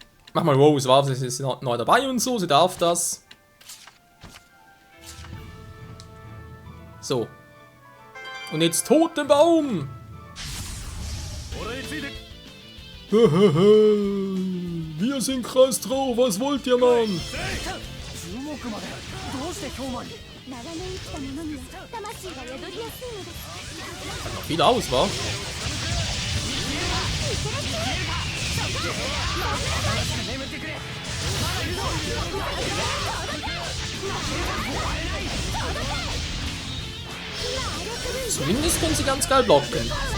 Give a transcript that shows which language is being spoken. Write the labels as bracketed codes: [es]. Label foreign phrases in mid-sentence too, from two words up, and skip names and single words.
[de] Mach mal Rose, war sie ist neu dabei und so, sie darf das. So. Und jetzt Totenbaum! Wir sind krass drauf, was wollt ihr, Mann? [ja] 長年生きた者には魂が宿りやすいのです [de] Hat noch viel aus, wa? Zumindest können sie ganz geil blocken.